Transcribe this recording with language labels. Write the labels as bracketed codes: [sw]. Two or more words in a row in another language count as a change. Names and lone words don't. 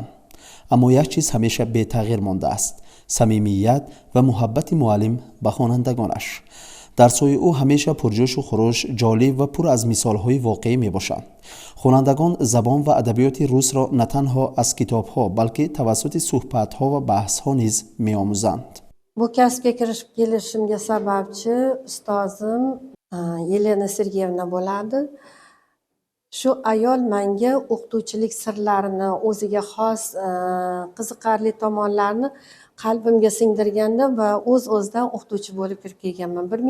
[tg] аммо як чиз ҳамеша бетағйир мондааст: самимият ва муҳаббати муаллим ба хонандагонаш. дарсҳои ӯ ҳамеша пурҷӯшу хуруш, ҷолиб ва пур аз мисолҳои воқеӣ мебошанд. хонандагон забон ва адабиёти русро на танҳо аз китобҳо, балки тавассути суҳбатҳо ва баҳсҳо низ меомӯзанд. [uz] Bu kasbga kirishib kelishimga sababchi ustozim Yelena Sergeyevna bo'ladi. Shu ayol menga o'qituvchilik sirlarini, o'ziga xos qiziqarli tomonlarini qalbimga singdirganda va o'z-o'zidan o'qituvchi bo'lib kirib kelganman.